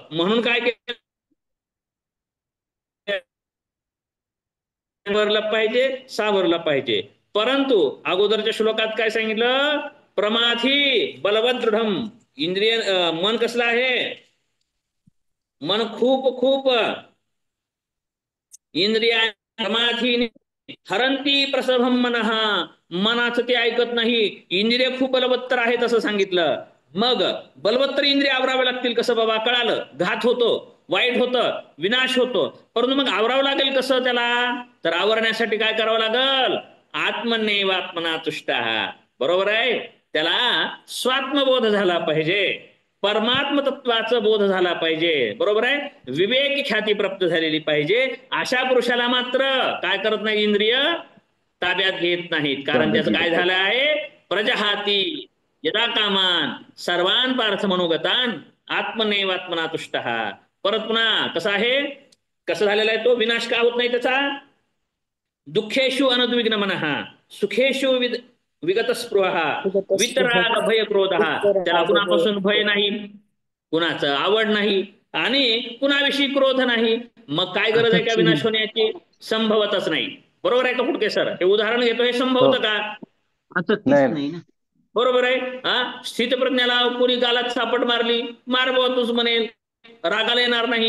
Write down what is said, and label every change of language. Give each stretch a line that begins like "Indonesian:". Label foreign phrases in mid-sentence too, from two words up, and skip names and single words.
Marathi: म्हणून काय केलं पाहिजे? सावरलं पाहिजे. परंतु अगोदरच्या श्लोकात काय सांगितलं?
Sanskrit: प्रमाथी बलवत दृढम.
Marathi: इंद्रिय मन कसलं आहे? मन खूप खूप
Sanskrit: इंद्रिया प्रमाथी हरंती प्रसभम मनः.
Marathi: मनाचं ते ऐकत नाही. इंद्रिय खूप बलवत्तर आहेत असं सांगितलं. मग बलवत्तर इंद्रिय आवरावे लागतील. कसं बाबा? कळालं. घात होतो, वाईट होतं, विनाश होतो. परंतु मग आवरावं लागेल कसं त्याला? तर आवरण्यासाठी काय करावं लागल?
Sanskrit: आत्मन्येवात्मना तुष्टः.
Marathi: बरोबर आहे. त्याला स्वात्मबोध झाला पाहिजे. परमात्म तत्वाचा बोध झाला पाहिजे, बरोबर आहे, विवेक ख्याती प्राप्त झालेली पाहिजे. अशा पुरुषाला मात्र काय करत नाही, इंद्रिय ताब्यात घेत नाहीत. कारण त्याचं काय झालं आहे,
Sanskrit: प्रजहाती यदा कामान सर्वान पार्थ मनोगतान आत्मनैवात्मना तुष्टः.
Marathi: परत पुन्हा कसं आहे, कसं झालेला आहे तो, विनाश का होत नाही त्याचा,
Sanskrit: दुःखेषु अनुद्विग्न मनः सुखेषु विगत स्पृहा वितराग भय क्रोधः.
Marathi: त्याला कुणापासून भय नाही, कुणाचं आवड नाही आणि कुणाविषयी क्रोध नाही. मग काय गरज आहे का विनाश होण्याची, संभवतच नाही. बरोबर आहे का फुटके सर, हे उदाहरण घेतो, हे संभवतं का, आता तीच नाही ना. बरोबर आहे. स्थित प्रज्ञाला कोणी गालात सापट मारली, मार बुवा तूच म्हणेल, रागाला येणार नाही.